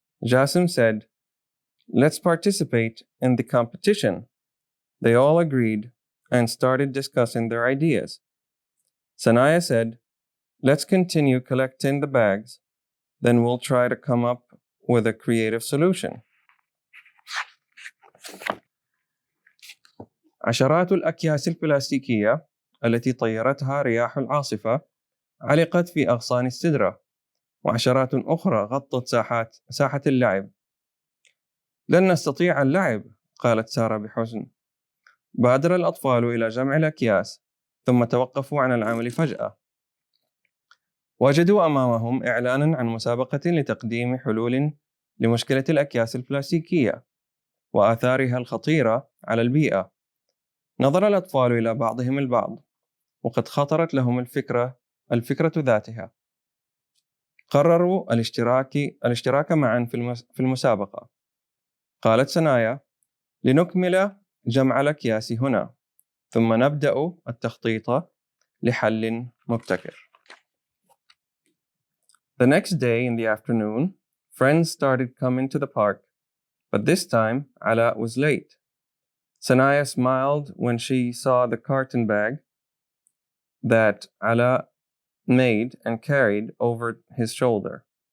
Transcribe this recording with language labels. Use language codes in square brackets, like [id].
[en] Jasim said, "Let's participate in the competition." They all agreed and started discussing their ideas. Sanaya said, "Let's continue collecting the bags, then we'll try to come up with a creative solution." [ar] عشرات الأكياس البلاستيكية التي طيرتها رياح العاصفة علقت في أغصان السدرة، وعشرات أخرى غطت ساحة اللعب. لن نستطيع اللعب، قالت سارة بحزن. بادر الأطفال إلى جمع الأكياس، ثم توقفوا عن العمل فجأة. وجدوا أمامهم إعلاناً عن مسابقة لتقديم حلول لمشكلة الأكياس البلاستيكية وآثارها الخطيرة على البيئة. نظر الأطفال إلى بعضهم البعض، وقد خطرت لهم الفكرة ذاتها. قرروا الاشتراك معا في المسابقة. قالت سنايا: لنكمل جمع الأكياس هنا، ثم نبدأ التخطيط لحل مبتكر. [en] The next day in the afternoon, friends started coming to the park, but this time Ala was late. Sanaya smiled when she saw the carton bag that Ala made and carried over his shoulder.